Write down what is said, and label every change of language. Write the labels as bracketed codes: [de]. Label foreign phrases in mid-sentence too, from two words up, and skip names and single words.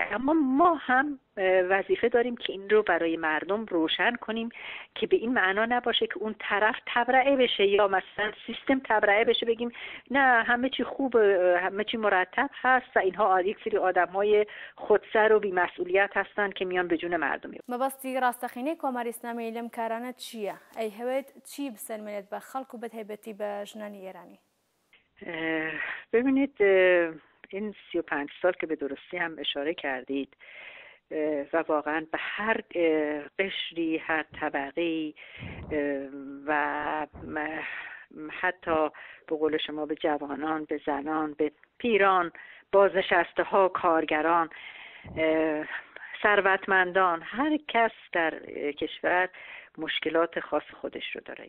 [fa] اما ما هم وظیفه داریم که این رو برای مردم روشن کنیم که به این معنا نباشه که اون طرف تبرئه بشه یا مثلا سیستم تبرئه بشه، بگیم نه همه چی خوب، همه چی مرتب هست و اینها یک سری آدم‌های خودسر و بی‌مسئولیت هستن که میان به جون مردم. [ckb] مەبەستی ڕاستەقینەی کۆماری ئیسلامی لەم کارانە چییە؟ ئەی هەوێت چی بسەلمێنێت بە خەڵک و بەتایبەتی بە ژنانی ئێرانی؟ [fa] ببینید این 35 سال که به درستی هم اشاره کردید و واقعا به هر قشری، هر طبقه‌ای و حتی به قول شما به جوانان، به زنان، به پیران، بازنشسته ها، کارگران، ثروتمندان، هر کس در کشور مشکلات خاص خودش رو داره.